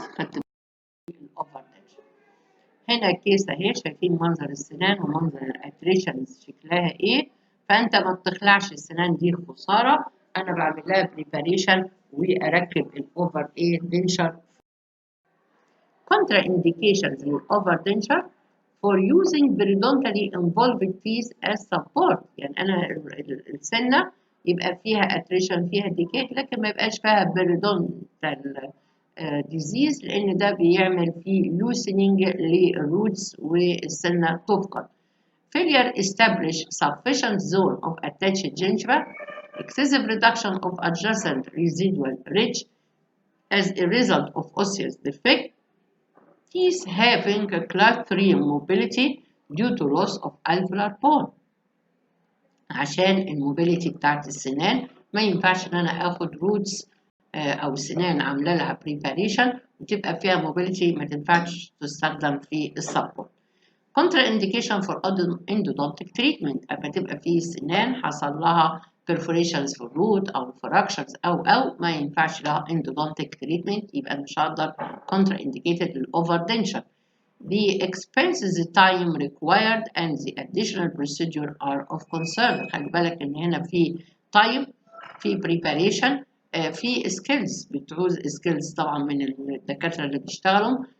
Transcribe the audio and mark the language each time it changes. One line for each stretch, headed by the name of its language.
Arabic: خدت الاوفردنشر. هنا كيس اهي، شايفين منظر السنان ومنظر الاتريشنز شكلها ايه. فانت ما بتخلعش السنان دي خساره، انا بعمل لها بريباريشن واركب الاوفر ايه دنشر.
English: Contraindications للأوفردنشر for using periodontally involved teeth as support.
Arabic: يعني أنا السنة يبقى فيها attrition فيها decay لكن ما يبقاش فيها periodontal disease، لأن ده بيعمل فيه loosening للروتس والسنة تفقد.
English: Failure establish sufficient zone of attached gingiva, excessive reduction of adjacent residual ridge as a result of osseous defect, teeth having a class 3 mobility due to loss of alveolar bone.
Arabic: عشان الموبيليتي بتاعت السنان ما ينفعش ان انا اخد روتس او سنان عامله لها بريباريشن وتبقى فيها موبيليتي ما تنفعش تستخدم في السبورت.
English: Contraindication for endodontic treatment،
Arabic: اما تبقى في سنان حصل لها perforations في الروت او fractures او ما ينفعش لها endodontic treatment، يبقى مش هقدر contraindicated للأوفردنشر.
English: The expenses, the time required and the additional procedure are of concern.
Arabic: خلي بالك ان هنا في time، في preparation، في سكيلز بتعوز سكيلز طبعا من الدكاترة اللي بيشتغلوا.